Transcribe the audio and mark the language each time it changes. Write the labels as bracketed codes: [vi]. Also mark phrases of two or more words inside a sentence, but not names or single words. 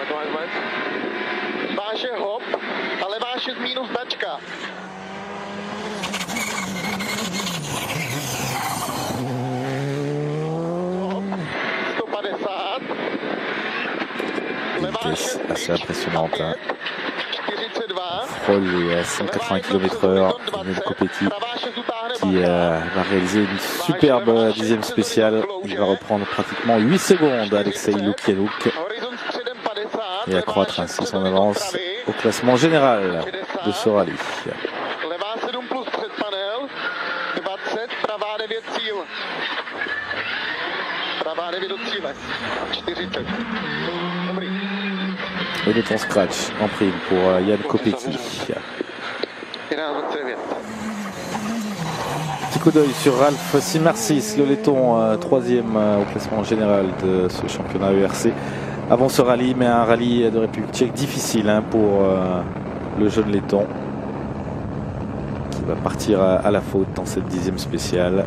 [cs] Váže hop a levá 6 minus dačka. Hop, 150. Levá 6 [fr] assez impressionnante. Hein. 42. Frôle à 180 km/h. Jan Kopecky qui va réaliser une superbe 10e spéciale. Il va reprendre pratiquement 8 secondes à Alexei Lukianouk et accroître ainsi son avance au classement général de ce rallye. [cs] Levá 7 plus před panel, 20, pravá 9 cíl. Pravá 9 do cíle, 40. Dobrý. [fr] Et le temps scratch en prime pour Jan Kopecky. Petit coup d'œil sur Ralf Simarsis, le laiton 3e au classement général de ce championnat ERC. Avant ce rallye, mais un rallye de République tchèque difficile hein, pour le jeune laiton qui va partir à la faute dans cette 10e spéciale.